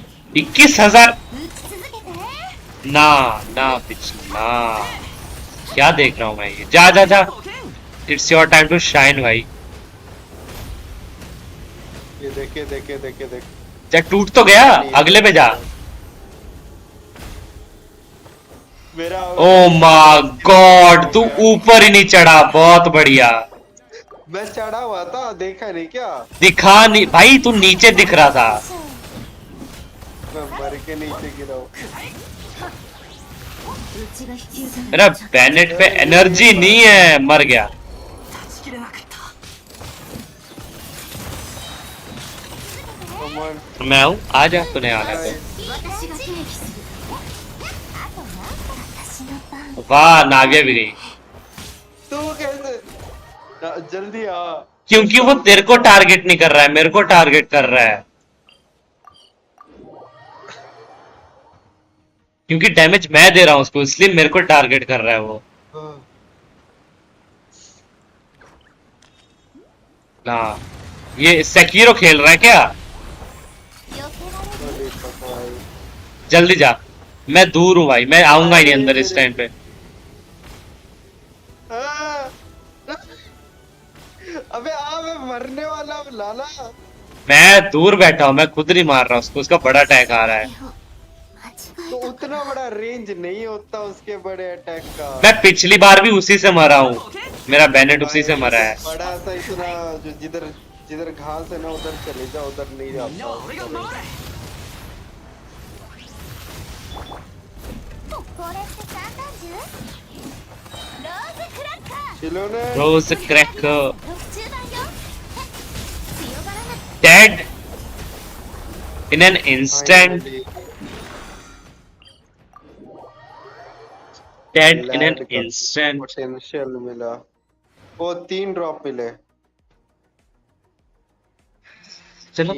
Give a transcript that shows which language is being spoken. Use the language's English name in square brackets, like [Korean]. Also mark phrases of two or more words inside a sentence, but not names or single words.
[Hindi] 21,000 [Japanese] 打ち続けて。 [Hindi] ना ना पिछला क्या देख रहा हूँ मैं ये जा जा जा [English] it's your time to shine [Hindi] भाई ये देखे देखे देखे देखे जा टूट तो गया अगले पे जा मेरा [English] oh my god [Hindi] तू ऊपर ही नहीं चढ़ा बहुत बढ़िया मैं चढ़ा हुआ था देखा नहीं क्या दिखा नहीं भाई तू नीचे दिख रहा था मैं मर के नीचे गिरा हूँ [Japanese] うちが引き受け [Hindi] मेरा बैनेट पे एनर्जी नहीं है मर गया [Japanese] 断ち切れなかった。 [Hindi] कमान मैं हूँ आ जा तूने आना तो [Japanese] 私が定義する。あとなんか私の番。 [Hindi] वाह नाविया भी गई तू कैसे जल्दी आ क्योंकि वो तेरे को टारगेट नहीं कर रहा है मेरे को टारगेट कर रहा है क्योंकि डैमेज मैं दे रहा हूँ उसको इसलिए मेरे को टारगेट कर रहा है वो ना ये सेकीरो खेल रहा है क्या [Japanese] 避けられる。 [Hindi] अरे भाई जल्दी जा मैं दूर हूँ भाई मैं आऊंगा ही नहीं अंदर इस टाइम पे अबे आ मैं मरने वाला हूँ लाला मैं दूर बैठा हूँ मैं खुद नहीं मार रहा उसको उसका बड़ा अटैक आ रहा है [Japanese] 間違 [Hindi] तो [Japanese] えた。 [Hindi] उतना बड़ा रेंज नहीं होता उसके बड़े अटैक का मैं पिछली बार भी उसी से मरा हूँ मेरा बैनेट उसी से मरा है बड़ा सा इतना जो जिधर जिधर घास है ना उधर चले जा उधर नहीं जाता उसका range। [Japanese] これって三段銃？ローズクラッカー。 [Hindi] चिलो ने रोज क्रैक [Japanese] 特注版よ。強がらなく [English] dead in an instant dead in an instant [Hindi] पोटेंशियल मिला वो 3 ड्रॉप मिले चलो